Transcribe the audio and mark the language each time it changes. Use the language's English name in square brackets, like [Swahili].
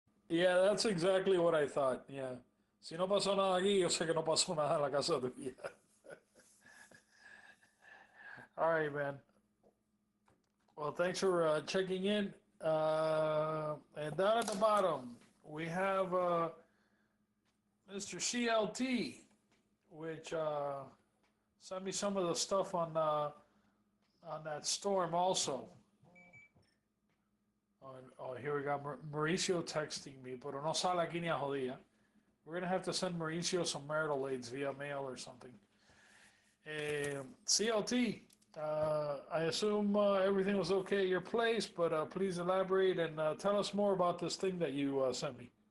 [English] Yeah, that's exactly what I thought. Yeah. [Spanish] Si no pasó nada aquí, yo sé que no pasó nada en la casa tuya. [English] All right, man. Well, thanks for checking in. And down at the bottom, we have Mr. CLT, which sent me some of the stuff on that storm also. Oh, here we got Mauricio texting me, [Spanish] pero no sale aquí ni a jodía. [English] We're going to have to send Mauricio some marital aids via mail or something. CLT, I assume everything was okay at your place, but please elaborate and tell us more about this thing that you sent me.